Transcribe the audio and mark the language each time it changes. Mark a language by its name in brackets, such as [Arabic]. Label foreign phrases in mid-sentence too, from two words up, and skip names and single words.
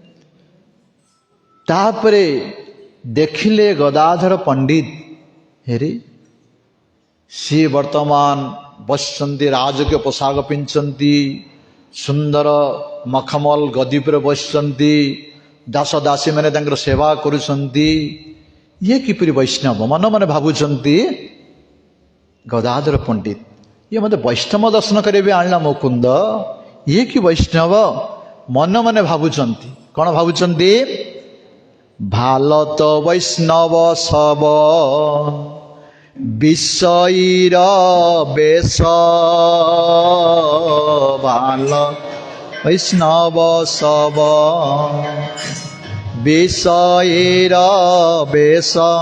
[Odia] ତାପରେ ଦେଖିଲେ ଗଦାଧର ପଣ୍ଡିତ, ହେରେ ସିଏ ବର୍ତ୍ତମାନ ବସିଛନ୍ତି, ରାଜକୀୟ ପୋଷାକ ପିନ୍ଧିଛନ୍ତି, ସୁନ୍ଦର ମଖମଲ ଗଦି ଉପରେ ବସିଛନ୍ତି, ଦାସ ଦାସୀ ମାନେ ତାଙ୍କର ସେବା କରୁଛନ୍ତି। ଇଏ କିପରି ବୈଷ୍ଣବ? ମନେ ମନେ ଭାବୁଛନ୍ତି ଗଦାଧର ପଣ୍ଡିତ, ଇଏ ମୋତେ ବୈଷ୍ଣବ ଦର୍ଶନ କରିବେ ଆଣିଲା ମୁକୁନ୍ଦ, ଇଏ କି ବୈଷ୍ଣବ? ମନେ ମନେ ଭାବୁଛନ୍ତି। କ'ଣ ଭାବୁଛନ୍ତି? [Bangla] ভাল তো বৈষ্ণব সব বিষয়ীর বেশ, ভাল বৈষ্ণব সব বিষয়ীর বেশ,